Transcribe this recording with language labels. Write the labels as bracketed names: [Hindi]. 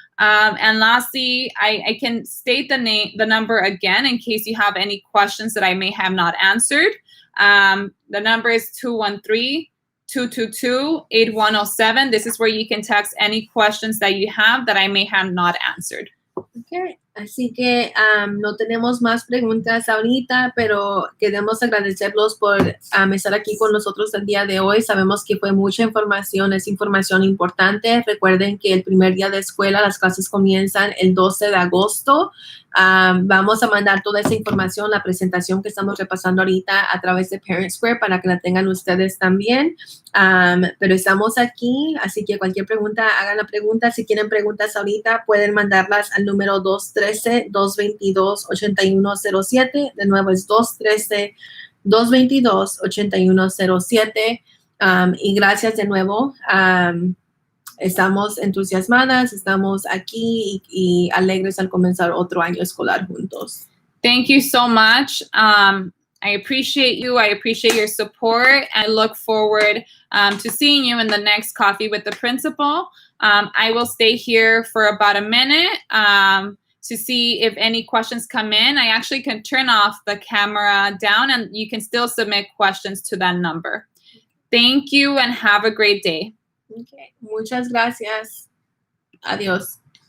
[English] And lastly, I can state the number again in case you have any questions that I may have not answered. The number is 213-222-8107. This is where you can text any questions that you have that I may have not answered. Okay. [Spanish] Así que no tenemos más preguntas ahorita, pero queremos agradecerlos por estar aquí con nosotros el día de hoy. Sabemos que fue mucha información, es información importante. Recuerden que el primer día de escuela, las clases comienzan el 12 de agosto. Vamos a mandar toda esa información, la presentación que estamos repasando ahorita a través de Parent Square para que la tengan ustedes también. Pero estamos aquí, así que cualquier pregunta, hagan la pregunta. Si tienen preguntas ahorita, pueden mandarlas al número 213-222-8107. De nuevo es 213-222-8107. Y gracias de nuevo. Estamos entusiasmadas, estamos aquí y alegres al comenzar otro año escolar juntos. [English] Thank you so much. I appreciate you. I appreciate your support. I look forward to seeing you in the next Coffee with the Principal. I will stay here for about a minute to see if any questions come in. I actually can turn off the camera down and you can still submit questions to that number. Thank you and have a great day. [Spanish] Okay. Muchas gracias. Adiós.